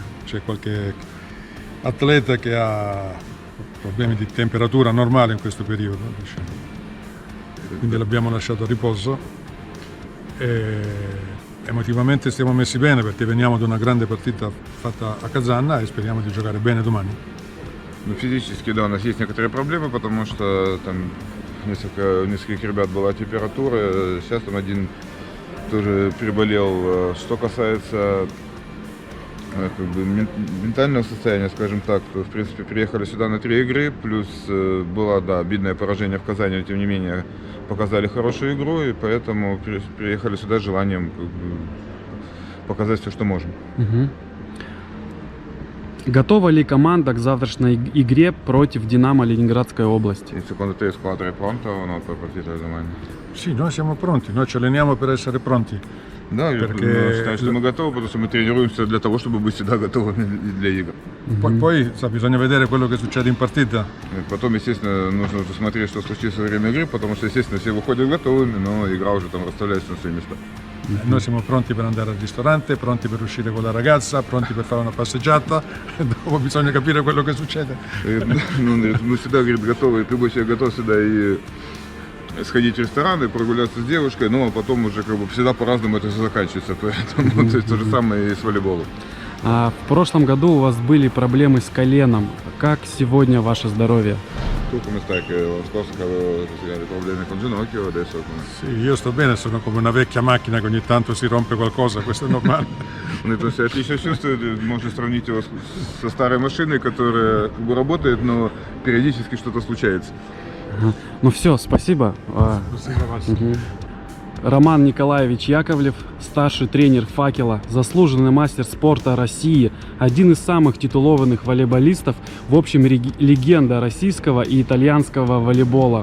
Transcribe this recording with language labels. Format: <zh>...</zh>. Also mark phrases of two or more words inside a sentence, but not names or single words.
<it>C'è qualche atleta che ha problemi di temperatura normale in questo periodo, diciamo. Quindi l'abbiamo lasciato a riposo. Emotivamente stiamo messi bene perché veniamo da una grande partita fatta a Kazan e speriamo di giocare bene domani.</it> <ru>Ну, физически, да, у нас есть некоторые проблемы, потому что там у нескольких ребят была температура, сейчас там один тоже переболел. Что касается как бы ментального состояния, скажем так, то, в принципе, приехали сюда на 3 игры, плюс было, да, обидное поражение в Казани, но тем не менее показали хорошую игру, и поэтому приехали сюда с желанием как бы показать все, что можем. Готова ли команда к завтрашней игре против Динамо Ленинградской области?</ru> <it>In secondo te la squadra è pronta o no per la partita di domani? Sì, noi siamo pronti, noi ci alleniamo per essere pronti.</it> <ru>Да, я считаю, что мы готовы, потому что мы тренируемся для того, чтобы быть всегда готовыми для игр.</ru> <it>Poi sa, bisogna vedere quello che succede in partita.</it> <ru>И потом, естественно, нужно уже смотреть, что случится во время игры, потому что, естественно, все выходят готовыми, но игра уже там расставляется на свои места.</ru> <it>Noi siamo pronti per andare al ristorante, pronti per uscire con la ragazza, pronti per fare una passeggiata. Dopo bisogna capire quello che succede.</it> <ru>Мы всегда, говорит, готовы, любой человек готов всегда и сходить в ресторан, и прогуляться с девушкой, но потом уже как бы всегда по-разному это все заканчивается, поэтому то есть то же самое и с волейболом. В прошлом году у вас были проблемы с коленом. Как сегодня ваше здоровье?</ru> <it>Tu come stai? Che l'anno scorso avevo dei problemi con il ginocchio, adesso come? Sì, io sto bene, sono come una vecchia macchina che ogni tanto si rompe qualcosa, questo è normale.</it> <ru>Он это себя отлично чувствует, можно сравнить его со старой машиной, которая как бы работает, но периодически что-то случается. Ну все, спасибо. Мгм. Роман Николаевич Яковлев, старший тренер «Факела», заслуженный мастер спорта России, один из самых титулованных волейболистов, в общем, легенда российского и итальянского волейбола.</ru>